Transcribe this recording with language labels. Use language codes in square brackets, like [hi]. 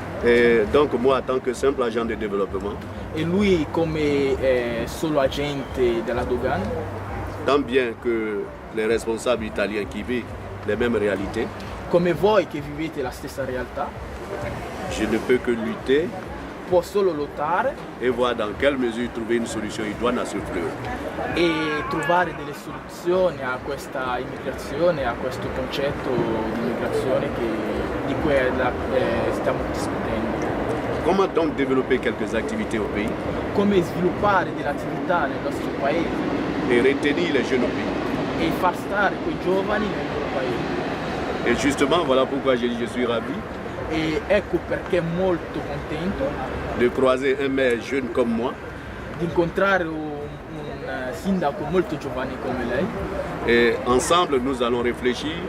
[fr] Et donc moi, en tant que simple agent de développement, [it] e lui come solo agente della dogana, [fr] tant bien que les responsables italiens qui vivent les mêmes réalités, [it] come voi che vivete la stessa realtà, [fr] je ne peux que lutter, [it] può solo lottare [fr] et voir dans quelle mesure trouver une solution idoine à ce fléau. [it] E trovare delle soluzioni a questa immigrazione, a questo concetto di immigrazione di cui stiamo discutendo. [fr] Comment donc développer quelques activités au pays? [it] Come sviluppare delle attività nel nostro paese [fr] et retenir les jeunes au pays. [it] E far stare quei giovani nel loro paese. [fr] Et justement, voilà pourquoi j'ai dit je suis ravi. [it] E ecco perché molto contento [fr] de croiser un maire jeune comme moi, [it] di incontrare un sindaco molto giovane come lei. [fr] Et ensemble nous allons réfléchir.